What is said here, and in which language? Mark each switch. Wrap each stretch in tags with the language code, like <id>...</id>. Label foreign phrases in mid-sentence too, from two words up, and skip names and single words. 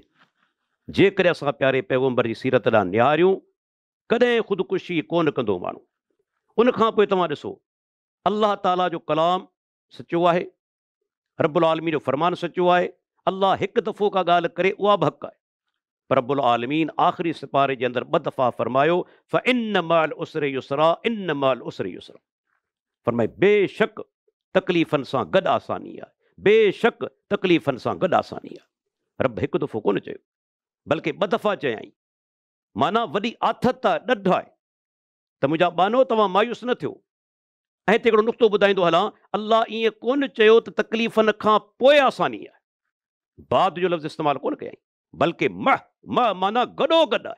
<sd>जेकॾहिं असां प्यारे पैगम्बर जी सीरत ॾांहुं निहारियूं, कॾहिं ख़ुदकुशी कोन कंदो माण्हू। उनखां पोइ तव्हां ॾिसो, अल्लाह ताला जो कलाम सचो आहे, रब्बुल आलमीन जो फरमान सचो आहे। अल्लाह हिकु दफ़ो का ॻाल्हि करे उहा बि हक़ आहे, पर रब्बुल आलमीन आख़िरी सिपारे जे अंदरि 2 दफ़ा फरमायो,</sd> <ar>فإن مع العسر يسرا، إن مع العسر يسرا.</ar> <sd>फरमाए, बेशक तकलीफ़नि सां गॾु आसानी आहे, बेशक तकलीफ़नि सां गॾु आसानी आहे। रब हिकु दफ़ो कोन चयो, बल्कि 2 दफ़ा चयाईं। माना वॾी आथत आहे, ॾढ आहे। त मुंहिंजा बानो, तव्हां मायूस न थियो। ऐं हिते हिकिड़ो नुक़्तो ॿुधाईंदो हलां, अल्लाह ईअं कोन चयो त तकलीफ़नि खां पोइ आसानी आहे, बाद जो लफ़्ज़ इस्तेमालु कोन कयईं, बल्कि माना गॾो गॾु आहे।</sd>